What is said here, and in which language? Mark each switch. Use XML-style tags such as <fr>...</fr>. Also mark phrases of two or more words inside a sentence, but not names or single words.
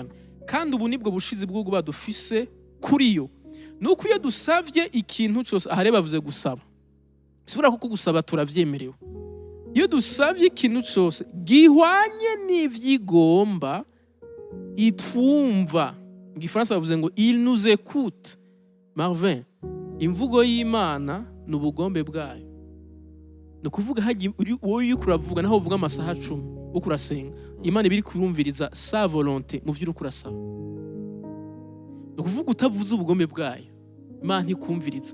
<rn>Kandi ubu nibwo bushizi bw'ubwo badufise kuri yo, nuko iyo dusavye ikintu cyose, ahare bavuze gusaba, bisubira kuko gusaba turavyemerewe. Iyo dusavye ikintu cyose gihwanye n'ivyigomba itwumva, mu Gifaransa bavuze ngo</rn> <fr>il nous écoute.</fr> <rn>Marvin, imvugo y'Imana n'ubugombe bwayo. No kuvuga haji wowe yuko uravuga naho uvuga amasaha 10 uko urasenga, Imana ibiri kurumviriza</rn> <fr>sa volonté</fr> <rn>mu vy'uko urasaba. No kuvuga utavuze ubugombe bwayo, Imana ntikumviriza.</rn>